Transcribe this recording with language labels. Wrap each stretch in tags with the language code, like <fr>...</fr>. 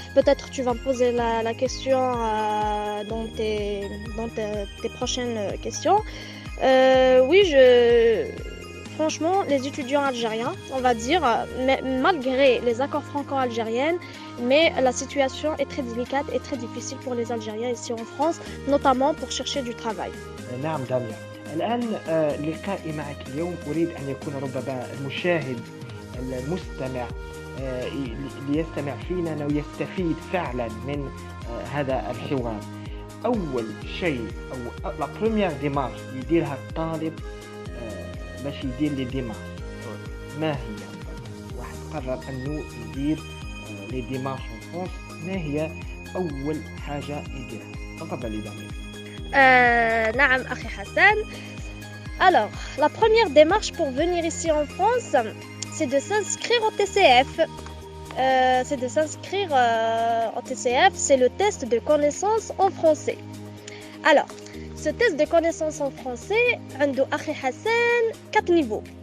<fr>Peut-être tu vas me poser la question dans tes prochaines questions. Oui, franchement, les étudiants algériens, on va dire, malgré les accords franco-algériens, mais la situation est très délicate et très difficile pour les Algériens ici en France, notamment pour chercher du travail.</fr> <ar>نعم دامية، الآن لقائي معك اليوم أريد أن يكون ربما المشاهد المستمع ليستمع فينا ويستفيد فعلا من هذا الحوار. أول شيء أو لا بروميير ديمارش يديرها الطالب باش يدير لي ديمارش ما هي؟ واحد قرر أنه يدير لي ديمارش</ar> <fr>en France،</fr> <ar>ما هي أول حاجة يديرها؟ تفضل لي دامي. نعم أخي حسن.</ar> <fr>Alors, la première démarche pour venir ici en France, c'est de s'inscrire au TCF. C'est de s'inscrire au TCF, c'est le test de connaissance en français. Alors, ce test de connaissance en français,</fr> <ar>عنده أخي حسن</ar> <fr>4 niveaux.</fr>